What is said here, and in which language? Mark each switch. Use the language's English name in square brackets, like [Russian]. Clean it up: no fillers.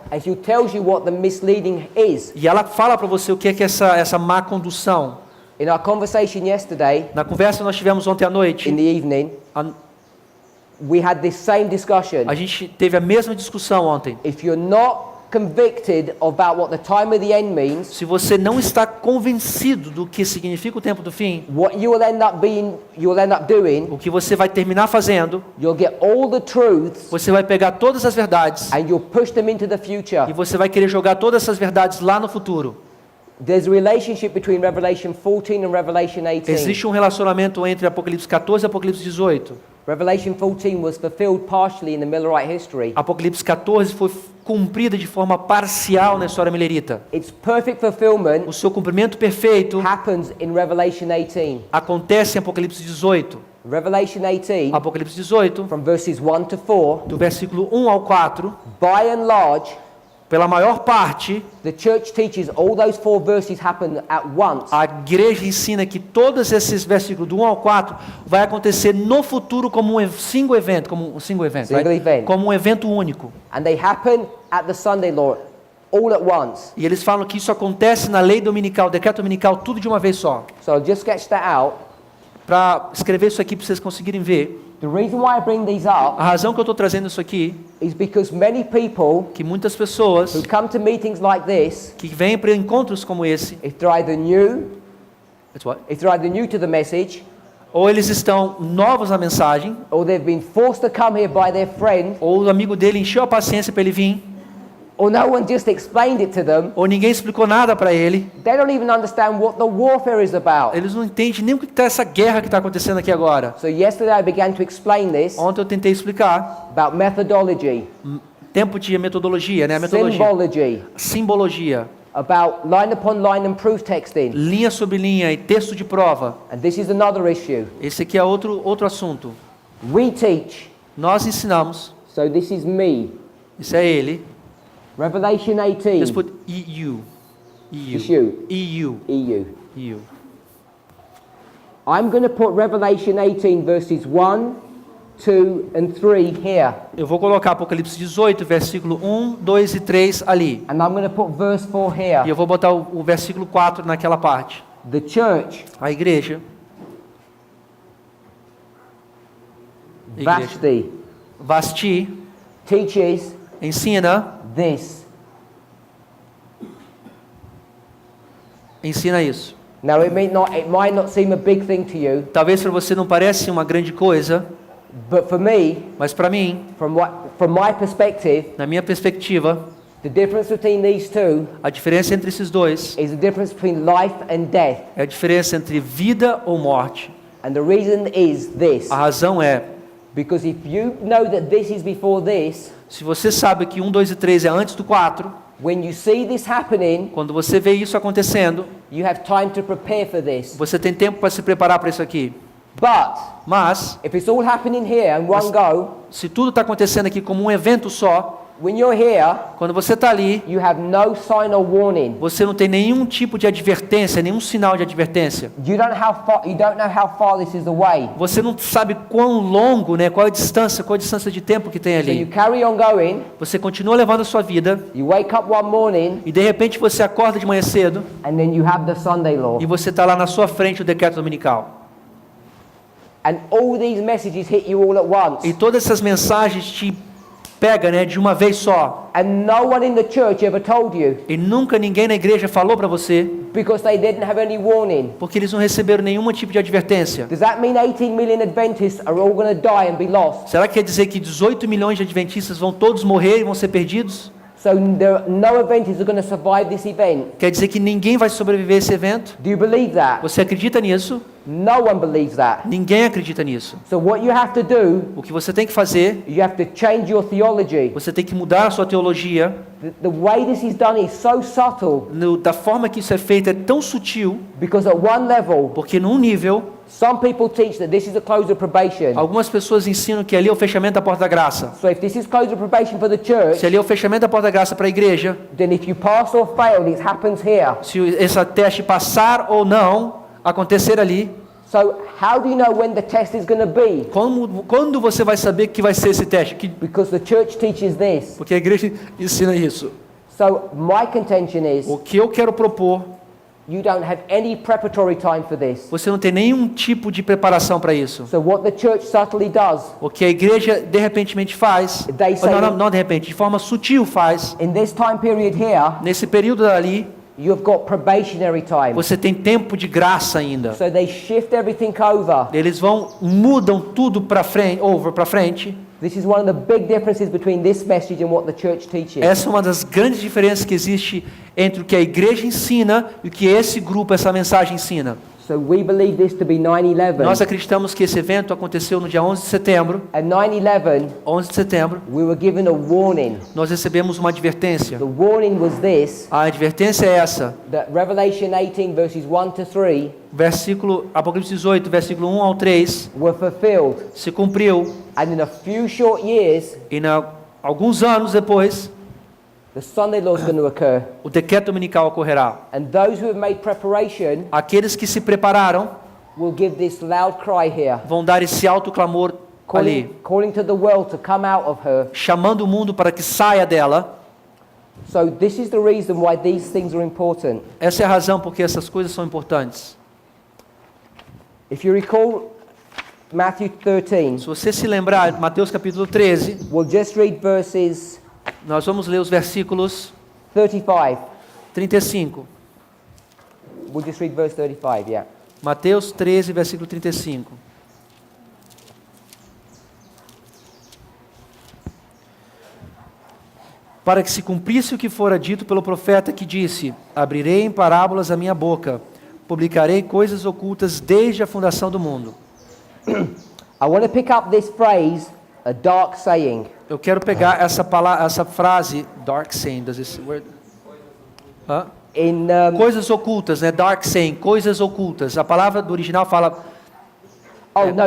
[English] And she tells you what the misleading is. [Portuguese] e ela fala para você o que é essa má condução. [English] In our conversation yesterday, [Portuguese] Na conversa que nós tivemos ontem à noite, [English] in the evening, we had this same discussion. [Portuguese] a gente teve a mesma discussão ontem. [English] If you're not convicted about what the time of the end means, [Portuguese] Se você não está convencido do que significa o tempo do fim, [English] what you will end up doing, [Portuguese] o que você vai terminar fazendo, [English] you'll get all the truths [Portuguese] você vai pegar todas as verdades [English] and you'll push them into the future. [Portuguese] e você vai querer jogar todas essas verdades lá no futuro. [English] There's a relationship between Revelation 14 and Revelation 18. [Portuguese] Existe um relacionamento entre Apocalipse 14 e Apocalipse 18. [English] Revelation 14 was fulfilled partially in the Millerite history. [Portuguese] Apocalipse 14 foi cumprida de forma parcial na história milerita. [English] Its perfect fulfillment [Portuguese] O seu cumprimento perfeito [English] happens in Revelation 18. [Portuguese] acontece em Apocalipse 18. [English] Revelation 18, [Portuguese] Apocalipse 18, [English] from verses 1 to 4, [Portuguese] do versículo 1 ao 4, [English] by and large, [Portuguese] pela maior parte, [English] the church teaches all those 4 verses happen at once. [Portuguese] a igreja ensina que todos esses versículos do 1 ao 4 vai acontecer no futuro como um [English] single event, [Portuguese] como um evento único. [English] And they happen at the Sunday law all at once. [Portuguese] E eles falam que isso acontece na lei dominical, decreto dominical, tudo de uma vez só. [English] So I'll just sketch that out. [Portuguese] Para escrever isso aqui para vocês conseguirem ver, [English] The reason why I bring these up [Portuguese] A razão que eu estou trazendo isso aqui, [English] is because many people [Portuguese] que muitas pessoas [English] who come to meetings like this, [Portuguese] que vêm para encontros como esse, [English] if they're either new, It's what? if they're either new to the message, [Portuguese] Ou eles estão novos na mensagem, [English] or they've been forced to come here by their friend, [Portuguese] ou o amigo dele encheu a paciência para ele vir, [English] or no one just explained it to them, [Portuguese] ou ninguém explicou nada para ele. [English] they don't even understand what the warfare is about. [Portuguese] Eles não entendem nem o que está essa guerra que está acontecendo aqui agora. [English] So yesterday I began to explain this [Portuguese] Ontem eu tentei explicar [English] about methodology, [Portuguese] tempo de metodologia, né? A metodologia, [English] symbology, [Portuguese] simbologia, [English] about line upon line and proof texting. [Portuguese] linha sobre linha e texto de prova. [English] And this is another issue. [Portuguese] Esse aqui é outro assunto. [English] We teach, [Portuguese] Nós ensinamos. [English] so this is me. [Portuguese] Isso é ele. [English] Revelation Let's 18, put EU. It's [Portuguese] EU. [English] you. [Portuguese] EU. EU. EU. [English] I'm going to put Revelation 18 verses 1, 2 and 3 here. [Portuguese] Eu vou colocar Apocalipse 18, versículo 1, 2 e 3 ali. [English] And I'm going to put verse 4 [Portuguese] E [English] here. [Portuguese] eu vou botar o versículo 4 naquela parte. [English] The church, [Portuguese] A igreja. [English] Vashti, [Portuguese] Vasti [English] teaches [Portuguese] ensina [English] this. [Portuguese] Ensina isso. [English] Now it might not seem a big thing to you, [Portuguese] Talvez para você não pareça uma grande coisa, [English] but for me, [Portuguese] mas para mim, [English] from my perspective, [Portuguese] na minha perspectiva, [English] the difference between these two [Portuguese] a diferença entre esses dois [English] is the difference between life and death. [Portuguese] é a diferença entre vida ou morte. [English] And the reason is this. [Portuguese] A razão é, [English] Because if you know that this is before this, [Portuguese] se você sabe que 1, 2 e 3 é antes do 4, [English] when you see this happening, [Portuguese] quando você vê isso acontecendo, [English] you have time to prepare for this. [Portuguese] você tem tempo para se preparar para isso aqui. [English] But [Portuguese] Mas, [English] if it's all happening here in one go, [Portuguese] se tudo está acontecendo aqui como um evento só, [English] when you're here, [Portuguese] quando você está ali, [English] you have no sign or warning. [Portuguese] você não tem nenhum tipo de advertência, nenhum sinal de advertência. [English] You don't know how far this is away. [Portuguese] Você não sabe quão longo, né, qual a distância de tempo que tem [English] So you [Portuguese] ali. [English] carry on going, [Portuguese] Você continua levando a sua vida [English] you wake up one morning, [Portuguese] e de repente você acorda de manhã cedo [English] and then you have the Sunday law. [Portuguese] e você está lá na sua frente o decreto dominical. [English] And all these messages hit you all at once. [Portuguese] E todas essas mensagens te pegam, né, de uma vez só. [English] And no one in the church ever told you, [Portuguese] E nunca ninguém na igreja falou para você, [English] because they didn't have any warning. [Portuguese] porque eles não receberam nenhum tipo de advertência. [English] Does that mean 18 million Adventists are all going to die and be lost? [Portuguese] Será que quer dizer que 18 milhões de adventistas vão todos morrer e vão ser perdidos? [English] So no Adventists are going to survive this event? [Portuguese] Quer dizer que ninguém vai sobreviver a esse evento? [English] Do you believe that? [Portuguese] Você acredita nisso? [English] No one believes that. [Portuguese] Ninguém acredita nisso. [English] So what you have to do, [Portuguese] O que você tem que fazer, [English] you have to change your theology. [Portuguese] você tem que mudar a sua teologia. [English] The way this is done is so subtle, [Portuguese] Da forma que isso é feito é tão sutil, [English] because at one level, [Portuguese] porque num nível, [English] some people teach that this is a close of probation. [Portuguese] algumas pessoas ensinam que ali é o fechamento da porta da graça. [English] So if this is close of probation for the church, [Portuguese] Se ali é o fechamento da porta da graça para a igreja, [English] then if you pass or fail, it happens here. [Portuguese] se esse teste passar ou não acontecer ali, [English] So how do you know when the test is going to be? [Portuguese] quando você vai saber que vai ser esse teste? [English] Because the church teaches this. [Portuguese] Porque a igreja ensina isso. [English] So my contention is, [Portuguese] O que eu quero propor, [English] you don't have any preparatory time for this. [Portuguese] você não tem nenhum tipo de preparação para isso. [English] So what the church subtly does, [Portuguese] O que a igreja de repentemente faz, [English] They say- [Portuguese] não de repente, de forma sutil faz, [English] in this time period here, [Portuguese] nesse período ali, [English] you've got probationary time. [Portuguese] você tem tempo de graça ainda. [English] So they shift everything over. [Portuguese] Eles mudam tudo para frente. [English] This is one of the big differences between this message and what the church teaches. [Portuguese] Essa é uma das grandes diferenças que existe entre o que a igreja ensina e o que esse grupo, essa mensagem ensina. [English] So we believe this to be 9/11. [Portuguese] Nós acreditamos que esse evento aconteceu no dia 11 de setembro. [English] At 9/11, [Portuguese] 11 de setembro, [English] we were given a warning. [Portuguese] nós recebemos uma advertência. [English] The warning was this, [Portuguese] A advertência é essa. [English] that Revelation 18 verses 1 to 3 [Portuguese] Apocalipse 18, versículo 1 ao 3, [English] were fulfilled. [Portuguese] se cumpriu. [English] And in a few short years, [Portuguese] E alguns anos depois, [English] the Sunday law is going to occur. [Portuguese] o decreto dominical ocorrerá. [English] And those who have made preparation [Portuguese] Aqueles que se prepararam [English] will give this loud cry here, [Portuguese] vão dar esse alto clamor ali, [English] calling to the world to come out of her. [Portuguese] chamando o mundo para que saia dela. [English] So this is the reason why these things are important. [Portuguese] Essa é a razão porque essas coisas são importantes. [English] If you recall Matthew 13, [Portuguese] Se você se lembrar, Mateus capítulo 13, [English] we'll just read verses [Portuguese] nós vamos ler os versículos [English] 35. [Portuguese] 35. [English] We'll just read verse 35, yeah. [Portuguese] Mateus 13, versículo 35. Para que se cumprisse o que fora dito pelo profeta que disse: abrirei em parábolas a minha boca, publicarei coisas ocultas desde a fundação do mundo. [English] I want to pick up this phrase, a dark saying. [Portuguese] Eu quero pegar essa palavra, essa frase, [English] dark saying, does this word? [Portuguese] Hã? [English] In [Portuguese] Coisas ocultas, né? Dark saying, coisas ocultas. A palavra do original fala, [English] no,